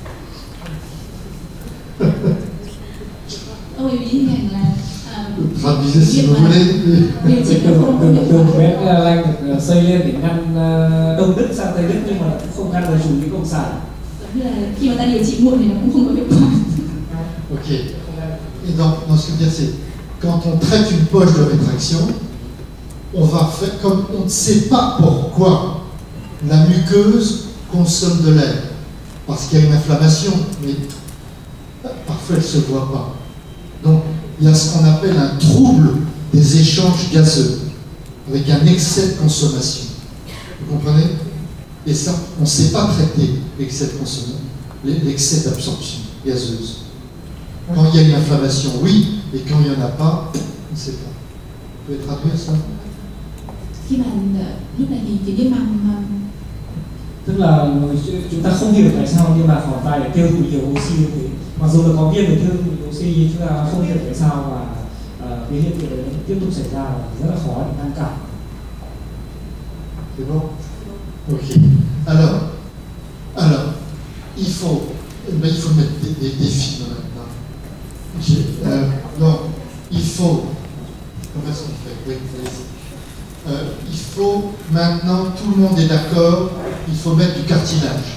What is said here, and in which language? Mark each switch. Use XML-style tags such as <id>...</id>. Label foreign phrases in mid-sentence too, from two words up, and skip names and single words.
<fr>Traduisez si vous voulez.</fr> <vi>Đường Berlin được xây lên để ngăn Đông Đức sang Tây Đức nhưng mà không ngăn được chủ nghĩa cộng sản. Khi mà ta điều trị muộn thì nó cũng không có hiệu quả. Ok.</vi> <fr>Et donc, ce que je veux dire, c'est quand on traite une poche de rétraction, on va faire comme on ne sait pas pourquoi la muqueuse consomme de l'air, parce qu'il y a une inflammation, mais parfois elle ne se voit pas. Donc, il y a ce qu'on appelle un trouble des échanges gazeux, avec un excès de consommation. Vous comprenez? Et ça, on ne sait pas traiter l'excès de consommation, l'excès d'absorption gazeuse. Quand il y a une inflammation, oui, et quand il n'y en a pas, on ne sait pas. Vous pouvez traduire ça?</fr> <vi>Khi mà lúc này thì cái viêm màng, tức là chúng ta không hiểu tại sao nhưng mà phổi tai lại tiêu thụ nhiều oxy như thế. Mặc dù là có viêm để tiêu thụ oxy, chúng ta không hiểu tại sao mà cái hiện tượng đấy tiếp tục xảy ra và rất là khó để ngăn cản.</vi> <fr>C'est bon? Ok. Alors, il faut mettre des défis dans donc, il faut. Comment est-ce qu'on fait? Oui, il faut maintenant, tout le monde est d'accord, il faut mettre du cartilage.</fr>